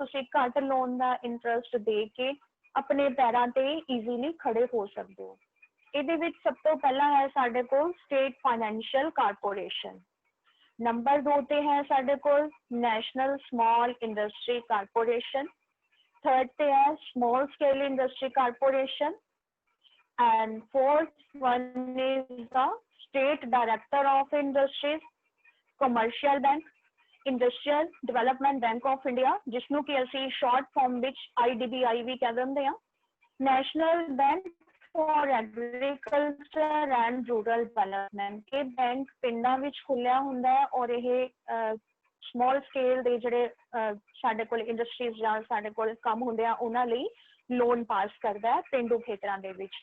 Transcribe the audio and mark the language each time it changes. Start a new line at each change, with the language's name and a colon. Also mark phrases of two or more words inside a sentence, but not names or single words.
Punjabi: ਤੁਸੀਂ ਘੱਟ ਲੋਨ ਦਾ ਇੰਟਰਸਟ ਦੇ ਕੇ ਆਪਣੇ ਪੈਰਾਂ ਤੇ ਈਜ਼ੀਲੀ ਖੜੇ ਹੋ ਸਕਦੇ ਹੋ। ਇਹਦੇ ਵਿੱਚ ਸਭ ਤੋਂ ਪਹਿਲਾਂ ਹੈ ਸਾਡੇ ਕੋਲ ਸਟੇਟ ਫਾਈਨੈਂਸ਼ੀਅਲ ਕਾਰਪੋਰੇਸ਼ਨ। ਨੰਬਰ 2 ਤੇ ਹੈ ਸਾਡੇ ਕੋਲ ਨੈਸ਼ਨਲ ਸਮਾਲ ਇੰਡਸਟਰੀ ਕਾਰਪੋਰੇਸ਼ਨ। ਥਰਡ ਤੇ ਹੈ ਸਮਾਲ ਸਕੇਲ ਇੰਡਸਟਰੀ ਕਾਰਪੋਰੇਸ਼ਨ।
English: And fourth one is the State Director of Industries, Commercial Bank, Industrial Development Bank of India,
Punjabi: ਜਿਸਨੋਂ ਕੀ ਅਸੀ
English: short form
Punjabi: ਵਿੱਚ IDBI ਭੀ ਕਹਿ ਦਿੰਦੇ ਹਾਂ। National Bank for Agriculture and Rural Development, ਇਹ ਬੈਂਕ ਪਿੰਡਾਂ ਵਿੱਚ ਖੁੱਲਿਆ ਹੁੰਦਾ ਹੈ ਔਰ ਇਹ
English: small scale
Punjabi: ਦੇ ਜਿਹੜੇ ਸਾਡੇ ਕੋਲ ਇੰਡਸਟਰੀਜ਼ ਜਾਂ ਸਾਡੇ ਕੋਲ ਕੰਮ ਹੁੰਦੇ ਆ ਉਹਨਾਂ ਲਈ ਲੋਨ ਪਾਸ ਕਰਦਾ ਹੈ ਪਿੰਡੂ ਖੇਤਰਾਂ ਦੇ ਵਿੱਚ।